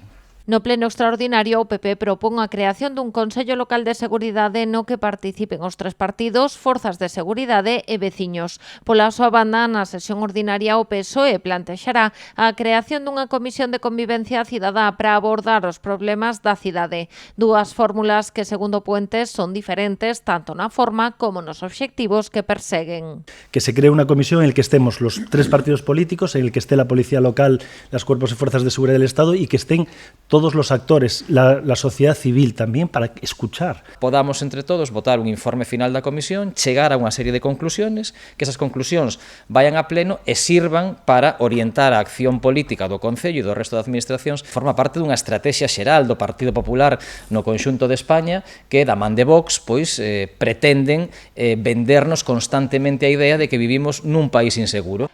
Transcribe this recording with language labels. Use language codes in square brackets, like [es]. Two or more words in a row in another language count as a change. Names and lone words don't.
[gl] No pleno extraordinario, o PP propón a creación dun Consello Local de Seguridade no que participen os tres partidos, forzas de seguridade e veciños. Pola súa banda, na sesión ordinaria, o PSOE plantexará a creación dunha comisión de convivencia cidadá para abordar os problemas da cidade. Dúas fórmulas que, segundo Puentes, son diferentes tanto na forma como nos obxectivos que perseguen. [es] Que se cree una comisión en la que estemos los tres partidos políticos, en el que esté la policía local, las cuerpos y fuerzas de seguridad del Estado y que estén todos los actores, la sociedad civil también, para escuchar. Podamos entre todos [gl] votar un informe final da comisión, chegar a unha serie de conclusiones, que esas conclusións [es] vayan a pleno [gl] e sirvan para orientar a acción política do Concello e do resto de administracións. Forma parte dunha estrategia xeral do Partido Popular no conxunto de España que, da man de Vox, pois pretenden vendernos constantemente a idea de que vivimos nun país inseguro.